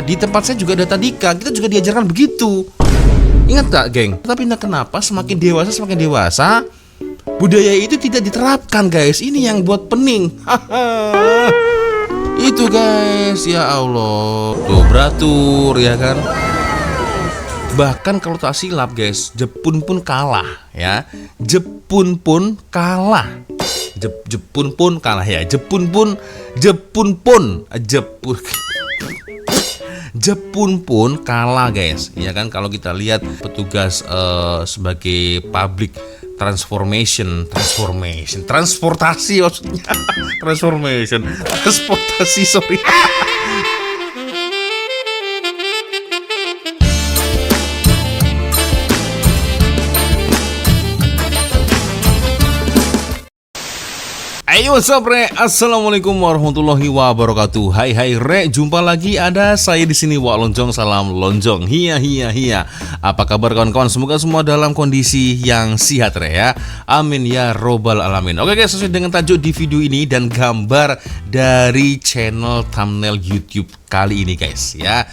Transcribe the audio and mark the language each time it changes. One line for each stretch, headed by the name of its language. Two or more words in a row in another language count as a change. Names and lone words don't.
Malay: Di tempat saya juga ada tadika, kita juga diajarkan begitu. Ingat gak geng? Tapi entah kenapa semakin dewasa budaya itu tidak diterapkan guys. Ini yang buat pening. Itu guys, ya Allah. Tuh beratur ya kan. Bahkan kalau tak silap guys, Jepun pun kalah ya. Jepun pun kalah ya. Jepun pun kalah guys. Ya kan, kalau kita lihat petugas sebagai public transportasi maksudnya. transportasi sorry. Ayo
English: what's up
Malay: re,
Arabic: السلام عليكم ورحمة الله وبركاته.
Malay: Hai re, jumpa lagi ada saya di sini Wak Lonjong, salam lonjong. Hiya. Apa kabar kawan-kawan? Semoga semua dalam kondisi yang sehat re ya.
Arabic: آمين يا رب العالمين.
Malay: Oke guys, sesuai dengan tajuk di video ini dan gambar dari
English: channel thumbnail
Malay: YouTube kali ini guys ya.